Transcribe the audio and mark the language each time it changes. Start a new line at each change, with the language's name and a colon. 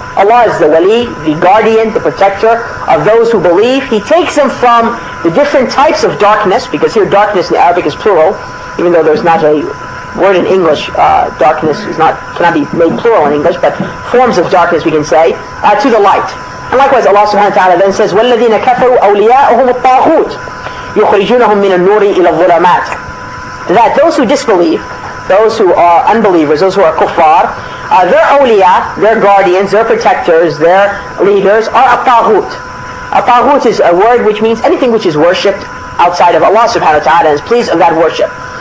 English: Allah is the wali, the guardian, the protector of those who believe. He takes them from the different types of darkness, because here darkness in Arabic is plural, even though there's not a word in English, darkness cannot be made plural in English, but forms of darkness we can say, to the light. And likewise Allah subhanahu wa ta'ala then says,
Arabic: وَالَّذِينَ كَفَرُوا أَوْلِيَاءُهُمُ الطَّاغُوتُ يُخْرِجُونَهُم مِّنَ النُّورِ إِلَى الظُّلُمَاتِ.
English: That those who disbelieve, those who are unbelievers, those who are kuffar, their awliya, their guardians, their protectors, their leaders are a taghut. A taghut is a word which means anything which is worshipped outside of Allah subhanahu wa ta'ala and is pleased of that worship.